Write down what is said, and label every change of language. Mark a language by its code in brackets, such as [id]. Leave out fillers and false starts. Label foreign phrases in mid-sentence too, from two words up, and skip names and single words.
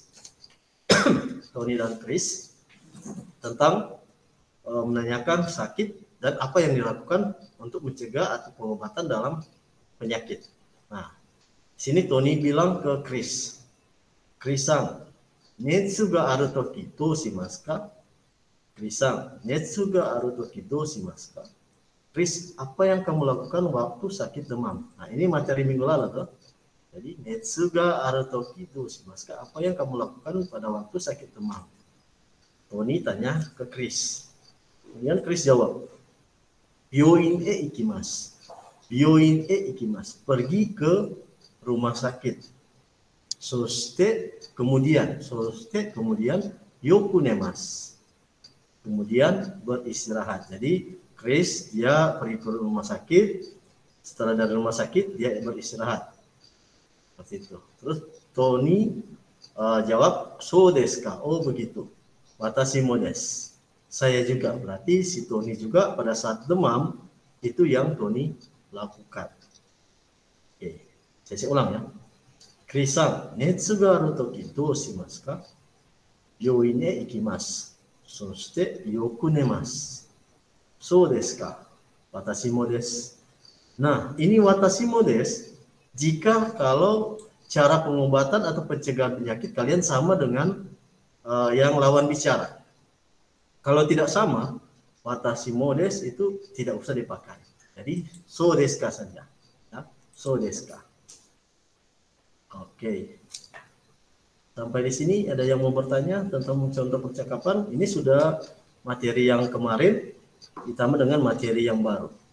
[id] Tony dan Chris tentang menanyakan sakit dan apa yang dilakukan untuk mencegah atau pengobatan dalam penyakit. Nah, di sini Tony bilang ke Chris, [ja] クリスさん、熱があるときどうしますか? クリスさん、熱があるときどうしますか? [id] Chris, apa yang kamu lakukan waktu sakit demam? Nah, ini materi minggu lalu tuh. Jadi, [ja] 熱があるときどうしますか? [id] Apa yang kamu lakukan pada waktu sakit demam? Tony tanya ke Chris. Kemudian Chris jawab, [ja] 病院へ行きます. 病院へ行きます. [id] Pergi ke rumah sakit. [ja] Soste kemudian yokunemasu. [id] Kemudian beristirahat. Jadi Chris dia pergi ke rumah sakit. Setelah dari rumah sakit dia beristirahat. Seperti itu. Terus Tony jawab, [ja] そうですか? [id] Oh begitu. [ja] 私もです. [id] Saya juga. Berarti si Tony juga pada saat demam itu yang Tony lakukan. Oke, saya ulang ya. [ja] クリスさん、熱があるときどうしますか? 病院へ行きます. そしてよく寝ます。そうですか。私もです。 [id] Nah, ini [ja] 私もです. [id] Jika kalau cara pengobatan atau pencegahan penyakit kalian sama dengan yang lawan bicara. Kalau tidak sama, [ja] 私もです [id] itu tidak usah dipakai. Jadi [ja] そうですか [id] saja. Ya, [ja] そうですか. [id] Oke. Sampai di sini ada yang mau bertanya tentang contoh percakapan? Ini sudah materi yang kemarin ditambah dengan materi yang baru.